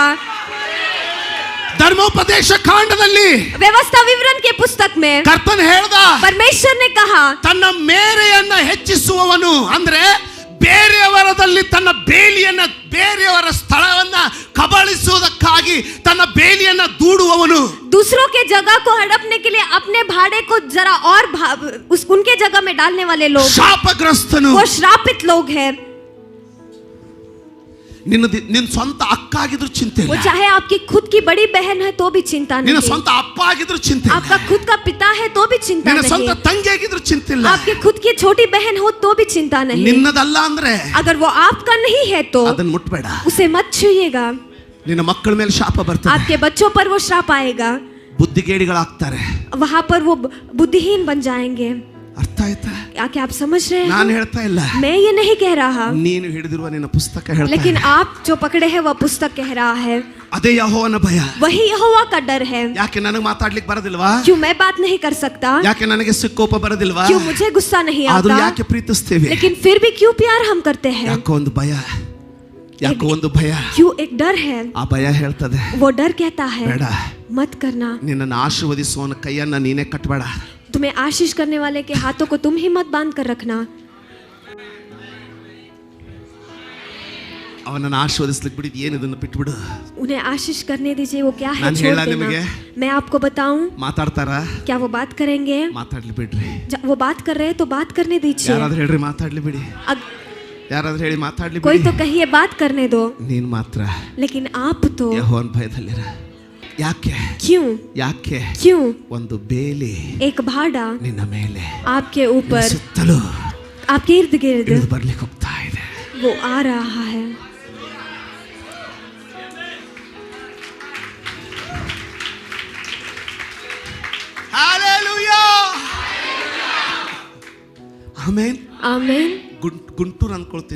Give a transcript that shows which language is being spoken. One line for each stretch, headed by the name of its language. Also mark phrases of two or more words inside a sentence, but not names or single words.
Kannada: ಧರ್ಮೋಪದೇಶ ಕಾಂಡದಲ್ಲಿ
Hindi: व्यवस्था विवरण के पुस्तक में
Kannada: ಕರ್ತನ ಹೇಳ್ದ,
Hindi: परमेश्वर ने कहा,
Kannada: ತನ್ನ ಮೇರೆಯನ್ನ ಹೆಚ್ಚಿಸುವವನು ಅಂದ್ರೆ ಬೇರೆಯವರದಲ್ಲಿ ತನ್ನ ಬೇಲಿಯನ್ನ ಬೇರೆಯವರ ಸ್ಥಳವನ್ನ ಕಬಳಿಸುವುದಕ್ಕಾಗಿ ತನ್ನ ಬೇಲಿಯನ್ನ ದೂಡುವವನು.
Hindi: दूसरों के जगह को हड़पने के लिए अपने भाड़े को जरा और उनके जगह में डालने वाले लोग
Kannada: ಶಾಪಗ್ರಸ್ತನು.
Hindi: वो श्रापित लोग हैं.
Kannada: ನಿನ್ನ ಸ್ವಂತ ಅಕ್ಕ ಆಗಿದ್ರು ಚಿಂತೆ
Hindi: वो
Kannada: ಇಲ್ಲ.
Hindi: चाहे आपकी खुद की बड़ी बहन है तो भी चिंता
Kannada: ನಿನ್ನ
Hindi: नहीं.
Kannada: ಸ್ವಂತ ಅಪ್ಪ ಆಗಿದ್ರು ಚಿಂತೆ ಇಲ್ಲ.
Hindi: आपका खुद का पिता है तो भी चिंता
Kannada: ನಿನ್ನ ಸ್ವಂತ
Hindi: नहीं.
Kannada: ತಂಗಿ ಆಗಿದ್ರು ಚಿಂತೆ ಇಲ್ಲ.
Hindi: आपकी खुद की छोटी बहन हो तो भी चिंता नहीं.
Kannada: ನಿನ್ನದಲ್ಲ ಅಂದ್ರೆ
Hindi: अगर वो आपका नहीं है तो
Kannada: ಅದನ್ನ ಮುಟ್ಬೇಡ.
Hindi: उसे मत छूइएगा.
Kannada: ನಿನ್ನ ಮಕ್ಕಳ ಮೇಲೆ ಶಾಪ ಬರ್ತದೆ.
Hindi: आपके बच्चों पर वो श्राप आएगा.
Kannada: ಬುದ್ಧಿಗೇಡಿಗಳಾಗ್ತಾರೆ.
Hindi: वहाँ पर वो बुद्धिहीन बन जाएंगे.
Kannada: ಅರ್ಥ ಆಯ್ತಾ?
Hindi: क्या आप समझ रहे हैं?
Kannada: ನಾನು ಹೇಳ್ತಾ ಇಲ್ಲ,
Hindi: मैं ये नहीं कह रहा,
Kannada: ನೀನು ಹಿಡಿದಿರುವ ನಿನ್ನ ಪುಸ್ತಕ ಹೇಳ್ತಾ
Hindi: लेकिन
Kannada: ಇದೆ.
Hindi: आप जो पकड़े हैं वह पुस्तक कह रहा है.
Kannada: ಅದೇ ಯೆಹೋವನ ಭಯ.
Hindi: वही यहोवा का डर है.
Kannada: ಯಾಕೆ ನನಗೆ ಮಾತಾಡ್ಲಿಕ್ಕೆ ಬರೋದಿಲ್ವಾ?
Hindi: क्यों मैं बात नहीं कर सकता?
Kannada: ಯಾಕೆ ನನಗೆ ಸಿಕ್ಕೋಪ ಬರೋದಿಲ್ವಾ?
Hindi: क्यों मुझे गुस्सा नहीं
Kannada: ಆದ್ರೂ
Hindi: आता?
Kannada: ಯಾಕೆ ಪ್ರೀತಿಸ್ತೀವಿ?
Hindi: लेकिन फिर भी क्यों प्यार हम करते हैं?
Kannada: ಯಾಕೋ ಒಂದು ಭಯ. ಯಾಕೋ ಒಂದು ಭಯ.
Hindi: क्यों एक डर है?
Kannada: ಆ ಭಯ ಹೇಳ್ತದೆ,
Hindi: वो डर कहता है
Kannada: ಬೇಡ,
Hindi: मत करना.
Kannada: ನಿನ್ನನ್ನು ಆಶೀರ್ವದಿಸುವವನ ಕೈಯನ್ನ ನೀನೇ ಕಟ್ಟಬೇಡ.
Hindi: तुम्हें आशीष करने वाले के हाथों को तुम ही मत बांध कर रखना.
Kannada: ಅವನನ್ನು ಆಶೀರ್ವದಿಸ್ಲಿಕ್ಕೆ ಬಿಡಿ, ಏನು ಇದನ್ನು ಬಿಟ್ಬಿಡು.
Hindi: उन्हें आशीष करने दीजिए. वो क्या है
Kannada: ನಾನು
Hindi: छोड़
Kannada: ಹೇಳ
Hindi: देना.
Kannada: ನಿಮಗೆ,
Hindi: मैं आपको बताऊं,
Kannada: ಮಾತಾಡ್ತಾರ?
Hindi: क्या वो बात करेंगे?
Kannada: ಮಾತಾಡ್ಲಿ ಬಿಡ್ರಿ.
Hindi: वो बात कर रहे हैं तो बात करने दीजिए.
Kannada: ಯಾರಾದ್ರೂ ಹೇಳ್ರಿ ಮಾತಾಡ್ಲಿ ಬಿಡಿ. ಯಾರಾದ್ರೂ ಹೇಳಿ ಮಾತಾಡ್ಲಿ
Hindi: कोई
Kannada: ಬಿಡಿ.
Hindi: तो कहिए बात करने दो.
Kannada: ನೀನ್ ಮಾತ್ರ
Hindi: लेकिन आप तो
Kannada: ಯೆಹೋವನ ಭಯದಲ್ಲಿರ. ಯಾಕೆ? ಯಾಕೆ?
Hindi: क्यों?
Kannada: ಒಂದು ಬೇಲಿ
Hindi: एक भाड़ा
Kannada: ನಿನ್ನ ಮೇಲೆ
Hindi: आपके ऊपर
Kannada: ಸುತ್ತಲೂ
Hindi: आपके इर्द गिर्द
Kannada: ಇಳಿದು ಬರ್ಲಿಕ್ಕೆ ಹೋಗ್ತಾ ಇದೆ.
Hindi: वो आ रहा है. Hallelujah!
Kannada: ಆಮೆನ್.
Hindi: आमीन.
Kannada: ಗುಂಟೂರು ಅನ್ಕೊಳ್ತೀನಿ.